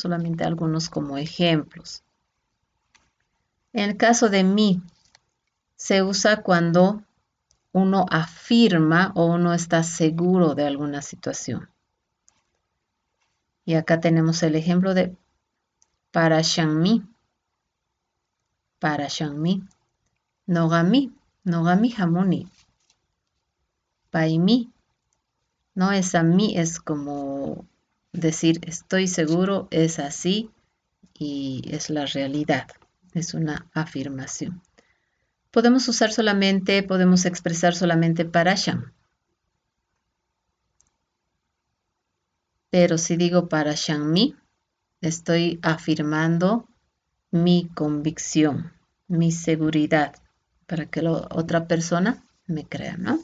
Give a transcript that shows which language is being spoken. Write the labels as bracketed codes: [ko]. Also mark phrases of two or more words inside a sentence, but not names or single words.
[es] Solamente algunos como ejemplos. En el caso de mi, se usa cuando uno afirma o uno está seguro de alguna situación. Y acá tenemos el ejemplo de parashanmi. [qu] Parashanmi. Nogami. Nogami hamuni. Paimi. [es] No es a mí, es como decir estoy seguro, es así y es la realidad. Es una afirmación. Podemos expresar solamente parasham. Pero si digo parashanmi, estoy afirmando mi convicción, mi seguridad, para que la otra persona me crea, ¿no?